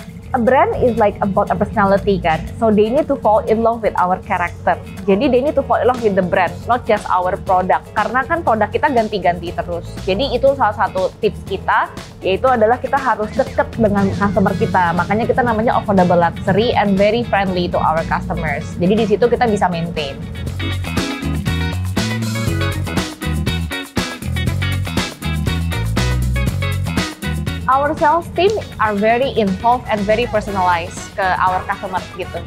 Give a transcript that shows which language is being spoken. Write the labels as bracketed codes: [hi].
[en] A brand is like about a personality kan, so they need to fall in love with our character. Jadi they need to fall in love with the brand, not just our product. [id] Karena kan produk kita ganti-ganti terus. Jadi itu salah satu tips kita, yaitu adalah kita harus deket dengan customer kita. Makanya kita namanya [en] affordable luxury and very friendly to our customers. [id] Jadi di situ kita bisa maintain. [en] Our sales team are very involved and very personalized ke our customers gitu.